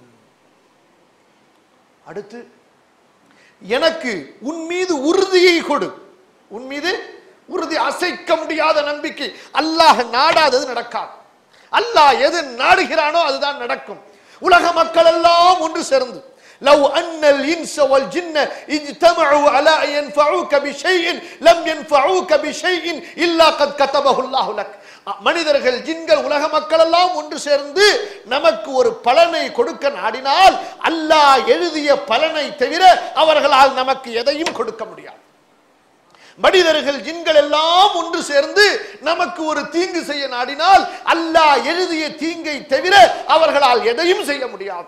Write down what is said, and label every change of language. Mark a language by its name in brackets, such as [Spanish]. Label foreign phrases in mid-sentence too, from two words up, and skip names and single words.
[Tamil] அடுத்து, எனக்கு உன் மீது உறுதியை கொடு. உன் மீது உறுதி, அசைக்க முடியாத நம்பிக்கை. அல்லாஹ் நாடாதது நடக்காது. அல்லாஹ் எது நாடுகிறானோ அதுதான் நடக்கும். உலக மக்கள் எல்லாம் ஒன்று சேர்ந்து [Arabic] لو أن الإنس والجن اجتمعوا على أن ينفعوك بشيء لم ينفعوك بشيء إلا قد كتبه الله لك. [Tamil] மனிதர்கள், ஜின்கள், உலக மக்கள் எல்லாம் ஒன்று சேர்ந்து நமக்கு ஒரு பலனை கொடுக்க நாடினால் அல்லாஹ் எழுதிய பலனை தவிர அவர்களால் நமக்கு எதையும் கொடுக்க முடியாது. மனிதர்கள், ஜின்கள் எல்லாம் ஒன்று சேர்ந்து நமக்கு ஒரு தீங்கு செய்ய நாடினால் அல்லாஹ் எழுதிய தீங்கை தவிர அவர்களால் எதையும் செய்ய முடியாது.